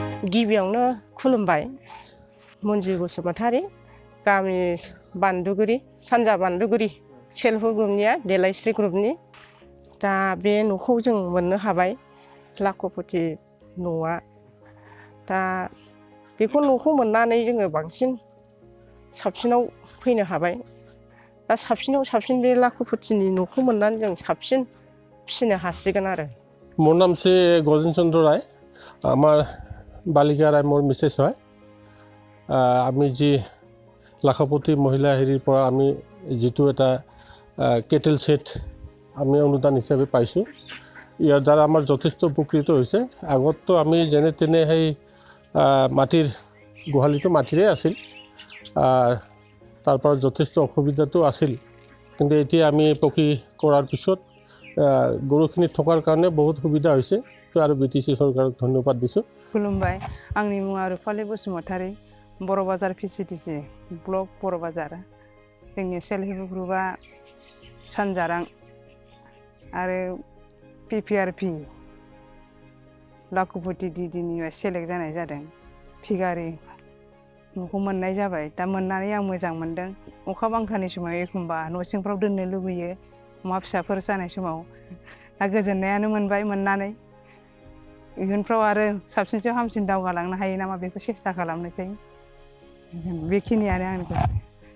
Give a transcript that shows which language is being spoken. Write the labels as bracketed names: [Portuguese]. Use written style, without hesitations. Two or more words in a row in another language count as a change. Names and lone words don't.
[Bodo] गिबियावनो खुलुमबाय मन्जु बसुमतारी गामि बान्दुगुरि सानजा बान्दुगुरि [English] self help [Bodo] ग्रुपनिया देलायस्रि ग्रुपनि दा बे न'खौ जों मोननो हाबाय लाखपति न'आ दा बेखौ न'खौ मोननानै जोङो बांसिन साबसिनाव फैनो हाबाय दा साबसिनाव साबसिन बे लाखपतिनि न'खौ मोननानै जों साबसिन फिसिनो हासिगोन आरो [Assamese] মোৰ নাম শ্ৰী গজেন চন্দ্ৰ ৰায় আমাৰ বালিকা ৰায় মোৰ মিছেছ হয় আমি যি লাখপতি মহিলা হেৰিৰ পৰা আমি যিটো এটা [English] cattle set [Assamese] আমি অনুদান হিচাপে পাইছোঁ ইয়াৰ দ্বাৰা আমাৰ যথেষ্ট উপকৃত হৈছে আগততো আমি যেনে তেনে সেই মাটিৰ গোহালিটো মাটিৰে আছিল তাৰ পৰা যথেষ্ট অসুবিধাটো আছিল কিন্তু এতিয়া আমি পকী কৰাৰ পিছত গৰুখিনি থকাৰ কাৰণে বহুত সুবিধা হৈছে আৰু বিটিসি চৰকাৰক ধন্যবাদ দিছোঁ [Bodo] खुलुमबाय आंनि मुङा रुफालि बसुमतारी बर' बाजार PCTC ब्लक बर' बाजार जोंनि [English] self help [Bodo] ग्रुपआ सानजारां आरो PPRP लाखपति दिदिनि सेलेक्ट जानाय जादों फिगारि न'खौ मोननाय जाबाय दा मोननानै आं मोजां मोनदों अखा बांखानि समाव एखमबा न' सिंफ्राव दोननो लुबैयो अमा फिसाफोर जानाय समाव दा गोजोननायानो मोनबाय मोननानै इयुनफ्राव आरो साबसिनसो हामसिन दावगालांनो हायो नामा बेखौ सेस्था खालामनोसै बेखिनियानो आंनिफ्राय